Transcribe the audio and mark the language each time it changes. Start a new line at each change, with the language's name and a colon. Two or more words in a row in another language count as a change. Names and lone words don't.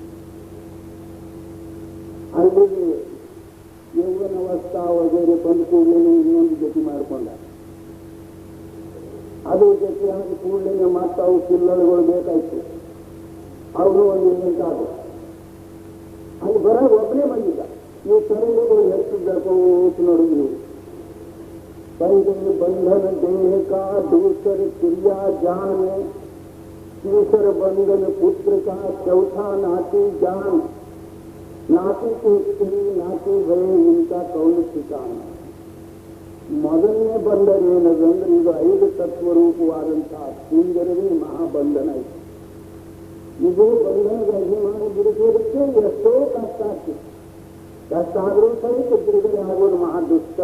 Kannada: ಅಲ್ಲಿಗೆ ಯೌವನವಸ್ಥಾ ವಗೇರೆ ಬಂದ ಕೂಡಲೇ ಇನ್ನೊಂದು ಜೊತೆ ಮಾಡಿಕೊಂಡ. ಅದು ಜೊತೆ ಆದ ಕೂಡಲೇ ಮತ್ತೆ ಅವು ಕಿಲ್ಲಳುಗಳು ಬೇಕಾಯ್ತು. ಅವರು ಒಂದು ಎಂಟಾದ್ರು. ಅಲ್ಲಿ ಬರೋ ಒಬ್ಬನೇ ಬಂದಿದ್ದ. ನೀವು ತರಂಗಗಳು ಹೆಚ್ಚು ಬೆಳ್ಕೋತ ನೋಡಿದ್ರು.
Hindi: बंधन देह का दूसर क्रिया जान, तीसर बंधन पुत्र का चौथा नाती जान, नाती की स्त्री नाती गए इनका कौन ठिकाना.
Kannada: ಮೊದಲನೇ ಬಂಧನ ಏನದಂದ್ರೆ ಇದು 5 ತತ್ವರೂಪವಾದಂತಹ ಸುಂದರವೇ ಮಹಾಬಂಧನ ಇದೆ. ಇದು ಬಂಧನದ ಅಭಿಮಾನ ಬಿಡಿಸೋದಕ್ಕೆ ಎಷ್ಟೋ ಕಷ್ಟ ಆಗ್ತದೆ. ಕಷ್ಟ ಆದರೂ ಸಹಿತ ಬಿಡುಗಡೆ ಆಗೋದು ಮಹಾ ದುಷ್ಕರ.